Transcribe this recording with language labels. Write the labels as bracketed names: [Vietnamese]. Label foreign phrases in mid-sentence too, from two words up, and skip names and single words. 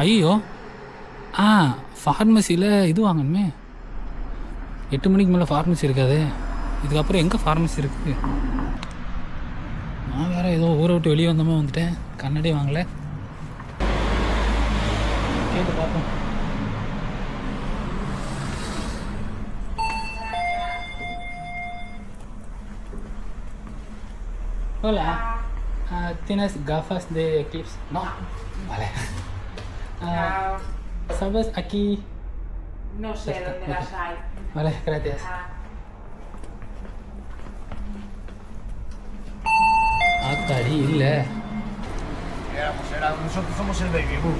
[Tamil] ஐயோ ஃபார்மசியில் இது வாங்கணுமே. 8 மணிக்கு மேலே ஃபார்மசி இருக்காது. இதுக்கப்புறம் எங்கே ஃபார்மசி இருக்குது? நான் வேறு ஏதோ ஊரை விட்டு வெளியே வந்தோமா வந்துட்டேன். கண்ணாடி வாங்கலை. கேட்டு பார்ப்போம். [Spanish] Hola, ¿tienes gafas de eclipse? No. Vale. ¿Sabes aquí? No sé dónde las hay. Vale, gracias. [Tamil] ஆத்தாடி இல்லை. [Spanish] Nosotros somos el [English] baby boom.